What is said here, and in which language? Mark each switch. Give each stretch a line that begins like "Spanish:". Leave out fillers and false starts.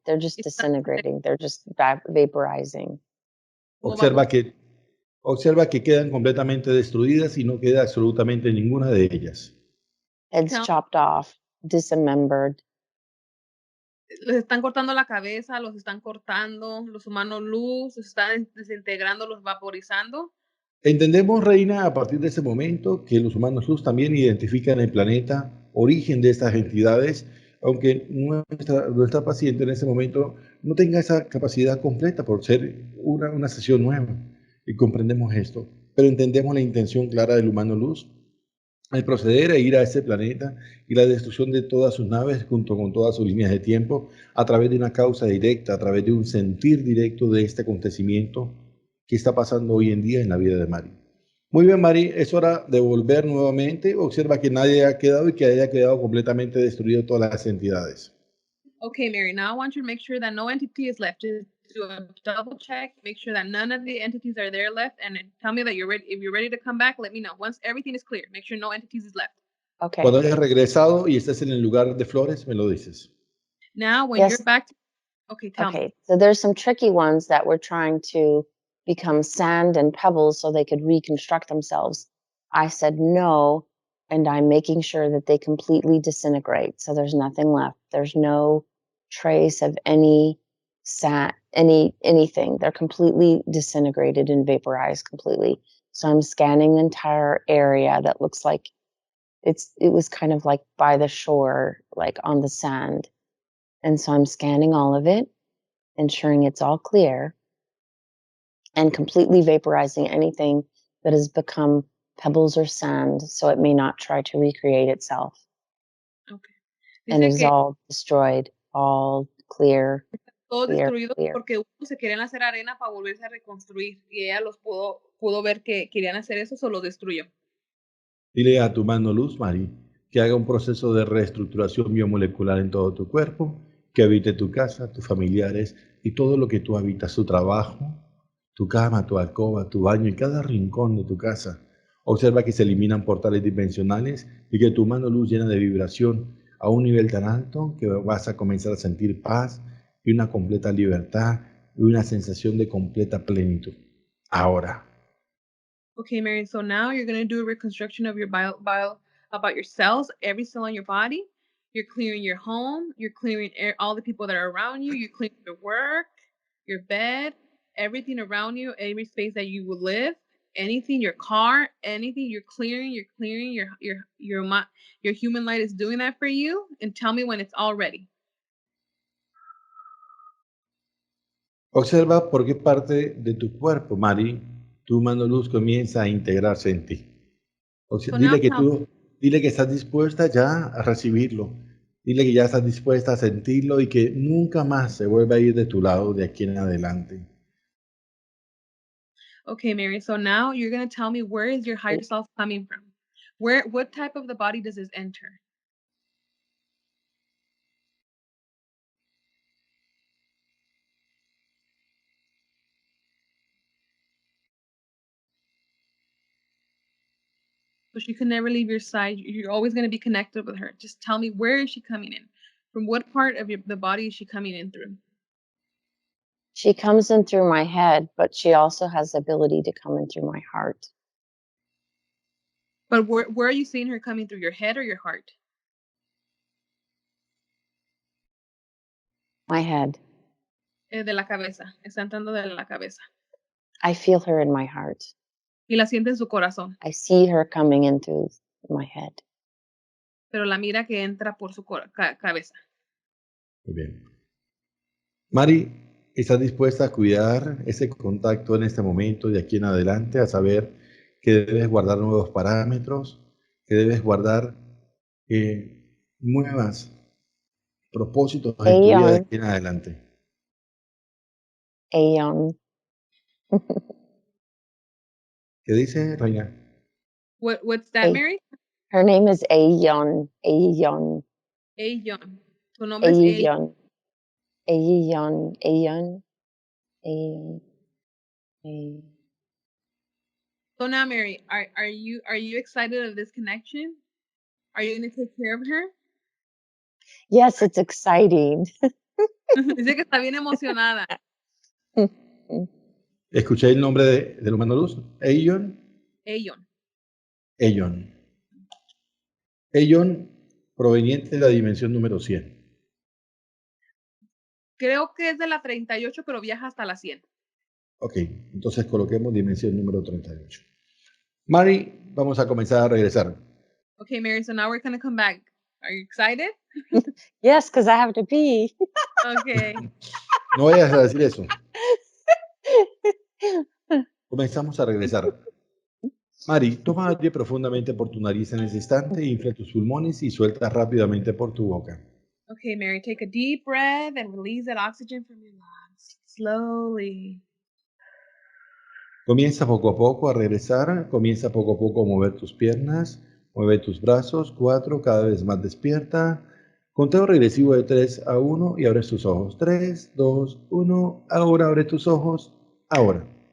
English: They're just disintegrating. They're just vaporizing.
Spanish: Observa que quedan completamente destruidas y no queda absolutamente ninguna de ellas.
English: Heads chopped off, dismembered.
Spanish: Les están cortando la cabeza, los están cortando, los humanos luz, los están desintegrando, los vaporizando. Entendemos, Reina, a partir de ese momento que los humanos luz también identifican el planeta, origen de estas entidades, aunque nuestra paciente en ese momento no tenga esa capacidad completa por ser una sesión nueva. Y comprendemos esto, pero entendemos la intención clara del humano luz al proceder a ir a ese planeta y la destrucción de todas sus naves junto con todas sus líneas de tiempo a través de una causa directa, a través de un sentir directo de este acontecimiento que está pasando hoy en día en la vida de Mari. Muy bien, Mari, es hora de volver nuevamente. Observa que nadie ha quedado y que haya quedado completamente destruido todas las entidades.
English: Okay, Mary, now I want you to make sure that no entity is left. Just do a double check, make sure that none of the entities are there left, and tell me that you're ready. If you're ready to come back, let me know. Once everything is clear, make sure no entities is left. Okay.
Spanish: Cuando hayas regresado y estés en el lugar de flores, me lo dices.
English: Now, when you're back, okay, tell me. So there's some tricky ones that were trying to become sand and pebbles so they could reconstruct themselves. I said no, and I'm making sure that they completely disintegrate. So there's nothing left. There's no trace of any sand, anything. They're completely disintegrated and vaporized completely. So I'm scanning the entire area that looks like it was kind of like by the shore, like on the sand. And so I'm scanning all of it, ensuring it's all clear, and completely vaporizing anything that has become pebbles or sand so it may not try to recreate itself. Okay. And it's all destroyed, all clear.
Spanish: todos
English: clear,
Spanish: destruidos
English: clear.
Spanish: porque unos se querían hacer arena para volverse a reconstruir y ella los pudo ver que querían hacer eso, solo destruyó. Dile a tu mano luz, Mari, que haga un proceso de reestructuración biomolecular en todo tu cuerpo, que habite tu casa, tus familiares y todo lo que tú habitas, tu trabajo, tu cama, tu alcoba, tu baño y cada rincón de tu casa. Observa que se eliminan portales dimensionales y que tu mano luz llena de vibración a un nivel tan alto que vas a comenzar a sentir paz y una completa libertad y una sensación de completa plenitud. Ahora.
English: Okay, Mary, so now you're going to do a reconstruction of your about your cells, every cell in your body. You're clearing your home, you're clearing all the people that are around you, you're clearing your work, your bed, everything around you, every space that you will live, anything, your car, anything you're clearing, your human light is doing that for you, and tell me when it's all ready.
Spanish: Observa por qué parte de tu cuerpo, Mari, tu mano luz comienza a integrarse en ti.
English: So now
Spanish: Dile que estás dispuesta ya a recibirlo. Dile que ya estás dispuesta a sentirlo y que nunca más se vuelva a ir de tu lado de aquí en adelante.
English: Okay, Mary, so now you're going to tell me, where is your higher self coming from? What type of the body does this enter? So she can never leave your side. You're always going to be connected with her. Just tell me, where is she coming in? From what part of the body is she coming in through? She comes in through my head, but she also has the ability to come in through my heart. But where are you seeing her coming through, your head or your heart? My head.
Spanish: De la cabeza. Está entrando de la cabeza.
English: I feel her in my heart.
Spanish: Y la siente en su corazón.
English: I see her coming in through my head.
Spanish: Pero la mira que entra por su cabeza. Muy bien. Mari, ¿estás dispuesta a cuidar ese contacto en este momento de aquí en adelante, a saber que debes guardar nuevos parámetros, que debes guardar nuevos propósitos en tu vida de aquí en adelante? Aeon. ¿Qué dice, Reina?
English: What's that, Mary? Her name is Aeon. Aeon.
Spanish: Aeon. Su nombre es Aeon. Aeon. Aeon. Aeon. Aeon.
English: So now, Mary, are you excited of this connection? Are you going to take care of her? Yes, it's exciting.
Spanish: Dice que está bien emocionada. Escuché el nombre del humano luz. Aeon. Aeon. Aeon. Aeon, proveniente de la dimensión número 100. Creo que es de la 38, pero viaja hasta la 100. Ok, entonces coloquemos dimensión número 38. Mari, vamos a comenzar a regresar.
English: Okay, Mary, so now we're going to come back. Are you excited? Yes, because I have to pee. Okay.
Spanish: No vayas a decir eso. Comenzamos a regresar. Mari, toma aire profundamente por tu nariz en ese instante, infla tus pulmones y suelta rápidamente por tu boca.
English: Okay, Mary, take a deep breath and release that oxygen from your lungs. Slowly.
Spanish: Comienza poco a poco a regresar, comienza poco a poco a mover tus piernas, mueve tus brazos, 4, cada vez más despierta. Conteo regresivo de 3 a 1 y abres tus ojos. 3, 2, 1, ahora abre tus ojos, ahora.